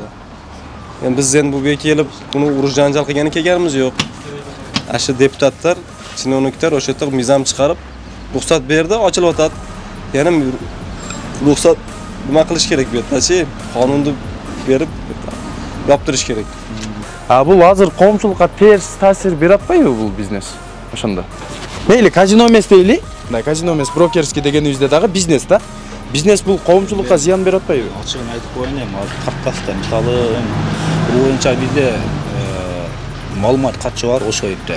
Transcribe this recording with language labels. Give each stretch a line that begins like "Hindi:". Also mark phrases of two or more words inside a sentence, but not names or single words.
Uzbek: Yani biz endi bu yerga kelib buni urush janjal qilgani kelganimiz yo'q. Shu deputatlar, chinovniklar o'sha yerda mizon chiqarib ruxsat berdi, ochilib o'tadi. Yana ruxsat nima qilish kerak bu yerda-chi? Qonunni berib yoptirish kerak.
Kyrgyz: Бул азыр коомчулукка терс таасир бере атпайбы бул бизнес? Ошондо. Мейли казино эмес дейли? Да, казино эмес, брокерский дегенибизде дагы бизнес да. Бизнес бул коомчулукка зыян бере атпайбы? Ачыгын айтып коеюн эми, каттаста мисалы бул боюнча бизде маалымат катчы бар ошо жерде.